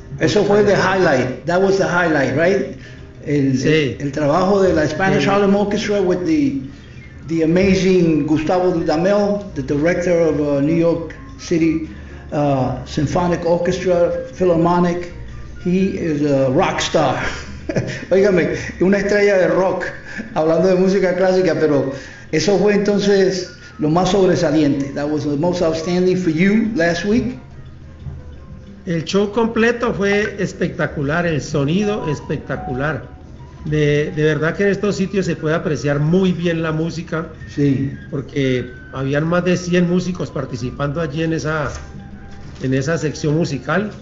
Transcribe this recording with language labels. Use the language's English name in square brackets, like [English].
[Spanish] Eso fue el highlight. [English] That was the highlight, right? [Spanish] El trabajo de la [English] Spanish Harlem Orchestra with the amazing Gustavo Dudamel, the director of New York City Symphonic Orchestra, Philharmonic. He is a rock star. [Spanish] Oígame, una estrella de rock, hablando de música clásica, pero eso fue entonces lo más sobresaliente. [English] That was the most outstanding for you last week. [Spanish] El show completo fue espectacular, el sonido espectacular. De verdad que en estos sitios se puede apreciar muy bien la música. Sí. Porque habían más de 100 músicos participando allí en esa sección musical.